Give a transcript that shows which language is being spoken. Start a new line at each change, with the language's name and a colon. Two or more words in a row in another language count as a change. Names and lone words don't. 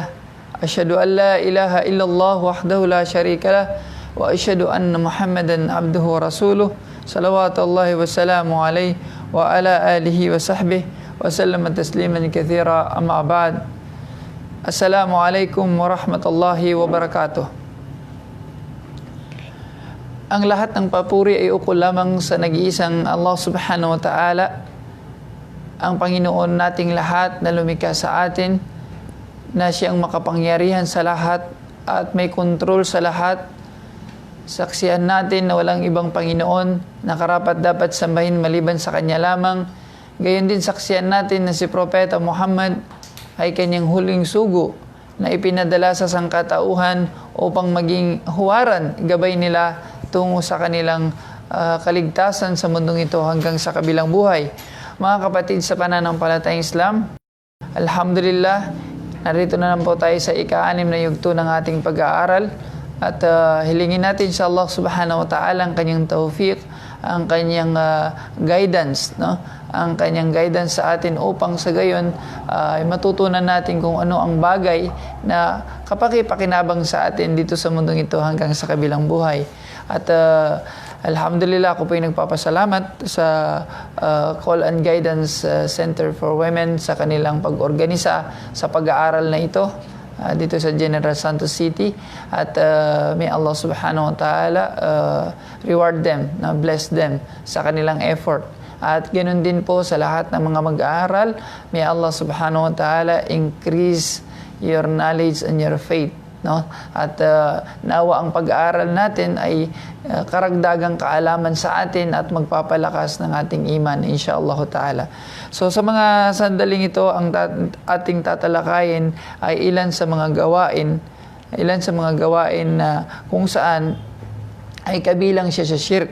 Arabic: أشهد أن لا إله إلا الله وحده لا شريك له وأشهد أن محمدا عبده ورسوله. صلوات الله والسلام عليه وعلى آله وصحبه وسلم تسليما كثيرا، أما بعد. السلام عليكم ورحمة الله وبركاته.
Filipino: Ang lahat ng papuri ay ukol lamang sa nag-iisang
Arabic: الله سبحانه وتعالى,
Filipino: ang Panginoon nating lahat na lumikha sa atin, na siyang makapangyarihan sa lahat at may kontrol sa lahat. Saksihan natin na walang ibang Panginoon na karapat dapat sambahin maliban sa Kanya lamang. Gayon din saksihan natin na si Propeta Muhammad ay Kanyang huling sugo na ipinadala sa sangkatauhan upang maging huwaran, gabay nila tungo sa kanilang kaligtasan sa mundong ito hanggang sa kabilang buhay. Mga kapatid sa pananampalatayang Islam, alhamdulillah, narito na po tayo sa ika-6 na yugto ng ating pag-aaral. At hilingin natin sa
Arabic: الله سبحانه وتعالى
Filipino: ang kanyang tawfiq, ang kanyang guidance, no? Ang kanyang guidance sa atin upang sa gayon ay matutunan natin kung ano ang bagay na kapaki-pakinabang sa atin dito sa mundong ito hanggang sa kabilang buhay. At alhamdulillah, ako po ay nagpapasalamat sa Call and Guidance Center for Women sa kanilang pag-organisa sa pag-aaral na ito dito sa General Santos City, at may
Arabic: الله سبحانه وتعالى
English: reward them, bless them
Filipino: sa kanilang effort. At ganoon din po sa lahat ng mga mag-aaral, may
Arabic: الله سبحانه وتعالى
English: increase your knowledge and your faith,
Filipino: no? At nawa ang pag-aaral natin ay karagdagang kaalaman sa atin at magpapalakas ng ating iman,
Arabic: إن شاء الله تعالى.
Filipino: So sa mga sandaling ito, ang ating tatalakayin ay ilan sa mga gawain na kung saan ay kabilang siya sa shirk.